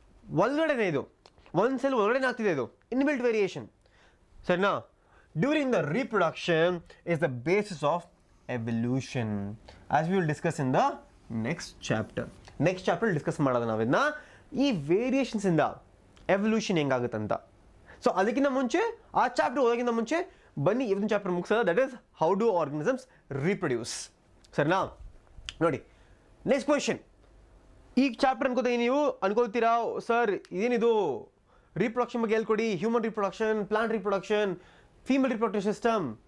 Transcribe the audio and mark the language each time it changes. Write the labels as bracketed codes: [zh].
[kn] ಒಳಗಡೆನೇ ಇದು, ಒಂದು ಸೆಲ್ ಒಳಗಡೆ ಆಗ್ತಿದೆ, ಇದು inbuilt variation. ಸರಿನಾ? [en] During the reproduction is the basis of evolution, as we will discuss in the next chapter. Next chapter discuss [kn] ಮಾಡೋದು ನಾವಿನ್ನ ಈ ವೇರಿಯೇಷನ್ಸ್ ಇಂದ ಎವಲ್ಯೂಷನ್ ಹೆಂಗಾಗುತ್ತಂತ. ಸೊ ಅದಕ್ಕಿಂತ ಮುಂಚೆ, ಆ ಚಾಪ್ಟರ್ ಓದೋಕ್ಕಿಂತ ಮುಂಚೆ ಬನ್ನಿ ಇವತ್ತಿನ chapter ಮುಗಿಸೋದು, [en] That is how do organisms reproduce. [kn] ಸರಿನಾ? ನೋಡಿ, ನೆಕ್ಸ್ಟ್ ಕ್ವೆಶ್ಚನ್. ಈ ಚಾಪ್ಟರ್ ನೀವು ಅನ್ಕೊಳ್ತೀರಾ, ಸರ್ ಇದೇನಿದು ರೀಪ್ರೊಡಕ್ಷನ್ ಬಗ್ಗೆ ಹೇಳ್ಕೊಡಿ, human reproduction, plant reproduction, female reproductive system.